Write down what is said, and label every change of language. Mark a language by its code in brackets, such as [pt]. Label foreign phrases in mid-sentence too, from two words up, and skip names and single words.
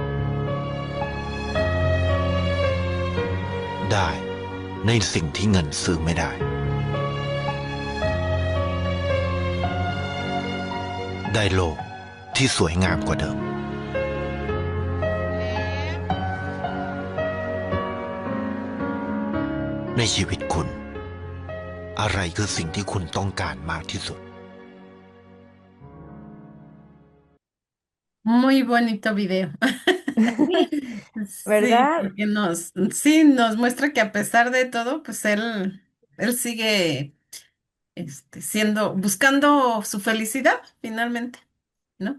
[th] ได้ในสิ่งที่เงินซื้อไม่ได้ได้โลกที่สวยงามกว่าเดิมในชีวิตคุณอะไรคือสิ่งที่คุณต้องการมากที่สุด [es] Muy bonito video. Sí, ¿Verdad? porque nos muestra que a pesar de todo, pues él sigue buscando su felicidad finalmente, ¿no?